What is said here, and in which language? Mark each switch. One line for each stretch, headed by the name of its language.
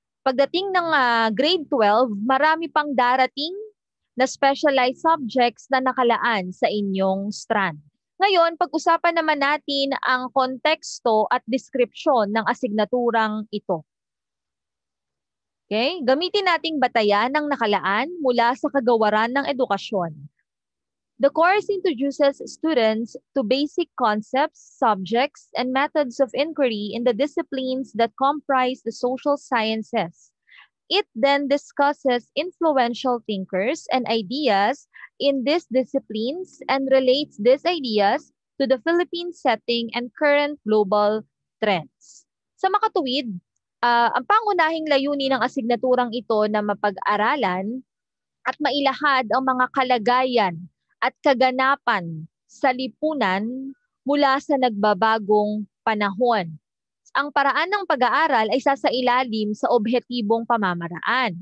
Filipino: Pagdating ng grade 12, marami pang darating na specialized subjects na nakalaan sa inyong strand. Ngayon, pag-usapan naman natin ang konteksto at deskripsyon ng asignaturang ito. Okay? Gamitin nating batayan ng nakalaan mula sa kagawaran ng edukasyon.
English: The course introduces students to basic concepts, subjects, and methods of inquiry in the disciplines that comprise the social sciences. It then discusses influential thinkers and ideas in these disciplines and relates these ideas to the Philippine setting and current global trends.
Filipino: Sa makatuwid, ang pangunahing layunin ng asignaturang ito na mapag-aralan at mailahad ang mga kalagayan at kaganapan sa lipunan mula sa nagbabagong panahon. Ang paraan ng pag-aaral ay sasailalim sa objetibong pamamaraan.